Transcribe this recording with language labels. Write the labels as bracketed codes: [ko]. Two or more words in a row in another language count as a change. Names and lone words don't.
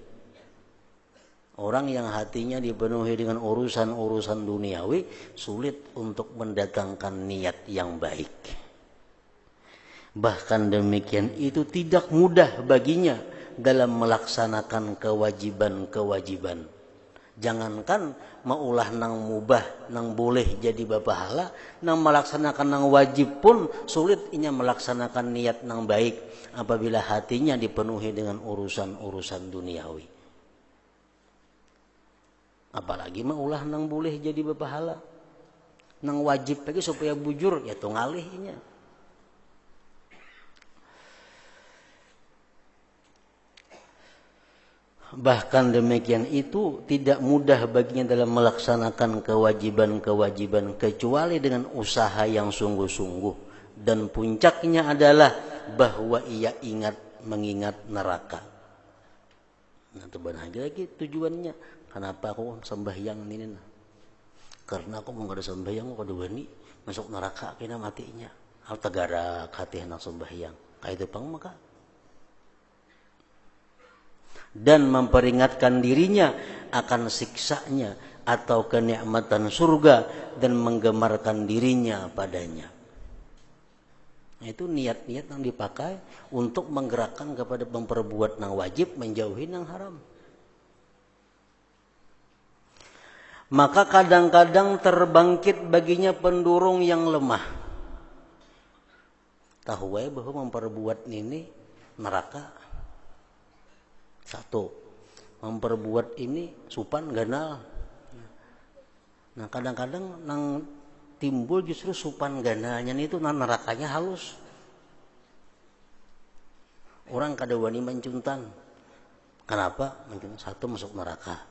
[id] Orang yang hatinya dipenuhi dengan urusan-urusan duniawi sulit untuk mendatangkan niat yang baik. Bahkan demikian itu tidak mudah baginya dalam melaksanakan kewajiban-kewajiban. [bjn] Jangankan maulah nang mubah, nang boleh jadi bapahala, nang melaksanakan nang wajib pun sulit inya melaksanakan niat nang baik [id] apabila hatinya dipenuhi dengan urusan-urusan duniawi. [bjn] Apalagi maulah nang boleh jadi bapahala, nang wajib lagi supaya bujur ya tu ngalihnya. [id] Bahkan demikian itu tidak mudah baginya dalam melaksanakan kewajiban-kewajiban kecuali dengan usaha yang sungguh-sungguh, dan puncaknya adalah bahwa ia mengingat neraka. Nah, itu benar lagi tujuannya. Kenapa aku sembahyang ini? [bjn] Karena aku mau ada sembahyang, aku ada wani masuk neraka kena matinya. Al tagarak hati hendak sembahyang. Kayak itu pang maka. [id] Dan memperingatkan dirinya akan siksanya atau kenikmatan surga dan menggemarkan dirinya padanya. Nah, itu niat-niat yang dipakai untuk menggerakkan kepada memperbuat yang wajib, menjauhi yang haram. Maka kadang-kadang terbangkit baginya pendurung yang lemah. Tahu bahwa memperbuat ini neraka. Satu, [bjn] memperbuat ini supan ganal. Nah, kadang-kadang nang timbul justru supan ganalnya itu nerakanya halus. Orang kada wani mencuntan. [id] Kenapa? Satu, masuk neraka.